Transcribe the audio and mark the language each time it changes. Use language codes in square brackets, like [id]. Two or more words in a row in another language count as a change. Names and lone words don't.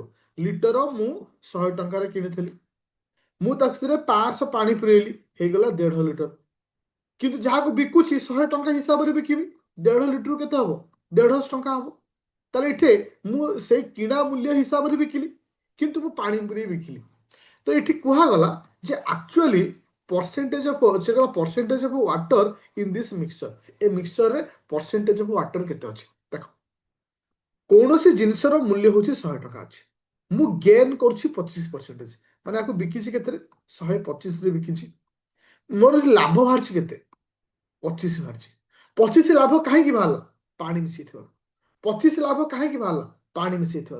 [or] ଲିଟର ମୁଁ 100 ଟଙ୍କାରେ କିଣିଥିଲି, ମୁଁ ତାଥିରେ 500 ପାଣି ପୁରେଇଲି, ହେଇଗଲା 1.5 ଲିଟର। କିନ୍ତୁ ଯାହାକୁ ବିକୁଛି 100 ଟଙ୍କା ହିସାବରେ ବିକିବି, 1.5 ଲିଟର କେତେ ହବ? 150 ଟଙ୍କା ହବ। ତାହେଲେ ଏଠି ମୁଁ ସେଇ କିଣା ମୂଲ୍ୟ ହିସାବରେ ବିକିଲି, କିନ୍ତୁ ମୁଁ ପାଣି ପୁରେଇ ବିକିଲି। ତ ଏଠି କୁହାଗଲା ଯେ ଆକ୍ଚୁଆଲି [en] percentage of [or] ସେ କହିଲା [en] percentage of water in this mixture, [or] ଏ ମିକ୍ସଚରରେ [en] percentage of water [or] କେତେ ଅଛି। ଦେଖ କୌଣସି ଜିନିଷର ମୂଲ୍ୟ ହେଉଛି 100 ଟଙ୍କା ଅଛି, ମୁଁ ଗେନ୍ କରୁଛି 25%, ମାନେ ଆକୁ ବିକିଛି କେତେରେ? 125ରେ ବିକିଛି। ମୋର ଲାଭ ବାହାରିଛି କେତେ? 25 ବାହାରିଛି। 25 ଲାଭ କାହିଁକି ବାହାରିଲା? ପାଣି ମିଶେଇଥିବାରୁ। 25 ଲାଭ କାହିଁକି ବାହାରିଲା? ପାଣି ମିଶେଇଥିବାରୁ।